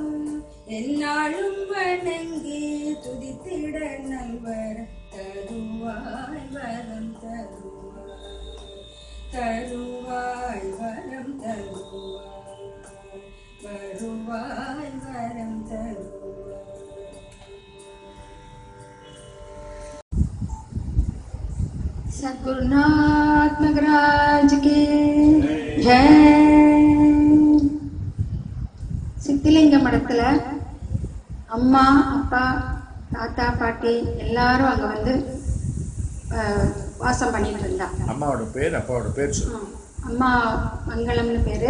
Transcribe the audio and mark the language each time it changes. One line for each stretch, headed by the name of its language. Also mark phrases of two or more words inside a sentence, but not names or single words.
Tamil: என்னாலும் வணங்கி துதித்திட நல்வர் தருவாய், வரம் தருவாய், தருவாய், வரம் தருவாய், வருவாய், வரம் தருவாய்.
Hindi: सद्गुरुनाथ महाराज की जय।
Tamil: சித்திலிங்க மடத்துல அம்மா அப்பா தாத்தா பாட்டி எல்லாரும் அங்க வந்து வாசம் பண்ணிட்டு இருந்தா. அம்மாவோட பேர் அப்பாவோட பேர் சொல்லு. அம்மா மங்களம்னு பேரு.